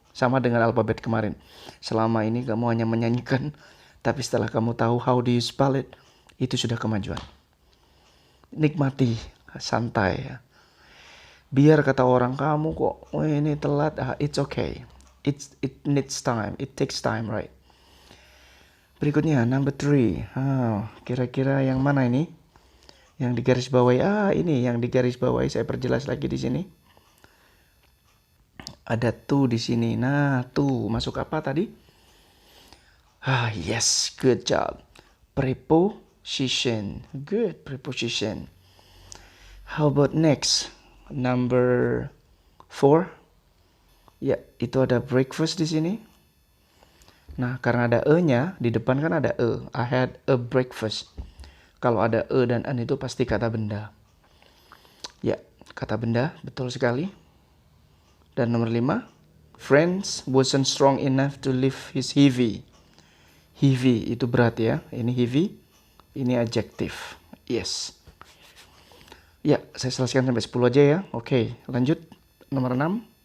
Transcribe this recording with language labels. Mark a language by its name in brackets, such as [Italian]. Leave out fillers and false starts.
[Indonesian] Sama dengan alfabet kemarin. Selama ini kamu hanya menyanyikan, tapi setelah kamu tahu [English] how do you spell it, [Indonesian] itu sudah kemajuan. Nikmati, santai ya. Biar kata orang kamu kok ini telat, [English] it's okay. It needs time, it takes time, right? [Indonesian] Berikutnya number 3. Kira-kira yang mana ini? Yang digaris bawahi. Ini yang digaris bawahi, saya perjelas lagi di sini. Ada to di sini. Nah, to masuk apa tadi? [English] Yes, good job. Preposition. Good, preposition. How about next? Number 4. [Indonesian] Ya, itu ada breakfast di sini. Nah, karena ada e-nya, di depan kan ada e. [English] I had a breakfast. [Indonesian] Kalau ada e dan an itu pasti kata benda. Ya, kata benda, betul sekali. Dan nomor 5, [English] Friends wasn't strong enough to lift his heavy. [Indonesian] Heavy itu berat ya. Ini heavy, ini adjective. Yes. Ya, saya selesaikan sampai 10 aja ya. Oke, lanjut. Nomor 6.